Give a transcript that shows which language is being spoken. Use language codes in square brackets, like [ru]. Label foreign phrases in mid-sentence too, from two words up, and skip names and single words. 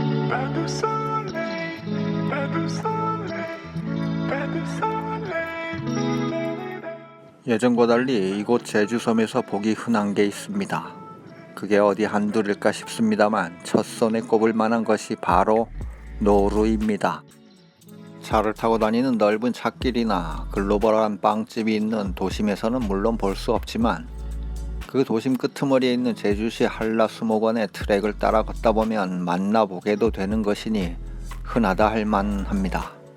[fr] Pas de soleil, pas de soleil, pas de soleil. [ko] 예전과 달리 이곳 제주섬에서 보기 흔한 게 있습니다. 그게 어디 한둘일까 싶습니다만 첫손에 꼽을 만한 것이 바로 노루입니다. 차를 타고 다니는 넓은 찻길이나 글로벌한 빵집이 있는 도심에서는 물론 볼 수 없지만 그 도심 끄트머리에 있는 제주시 한라수목원의 트랙을 따라 걷다 보면 만나보게도 되는 것이니 흔하다 할 만합니다.